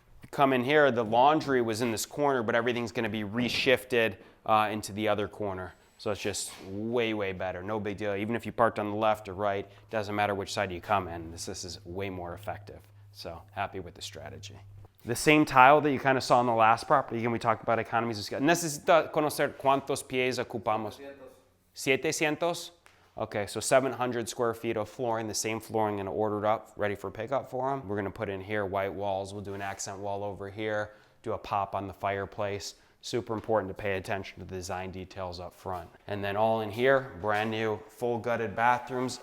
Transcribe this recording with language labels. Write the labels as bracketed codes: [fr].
[en] Come in here, the laundry was in this corner, but everything's gonna be reshifted into the other corner. So it's just way, way better, no big deal. Even if you parked on the left or right, doesn't matter which side you come in, this is way more effective. So happy with the strategy. The same tile that you kind of saw in the last property, again, we talked about economies of scale. [es] Necesita conocer cuántos pies ocupamos. 700. [en] Okay, so 700 square feet of flooring, the same flooring, gonna order it up, ready for pickup for them. We're gonna put in here white walls. We'll do an accent wall over here, do a pop on the fireplace. Super important to pay attention to the design details up front. And then all in here, brand new full gutted bathrooms.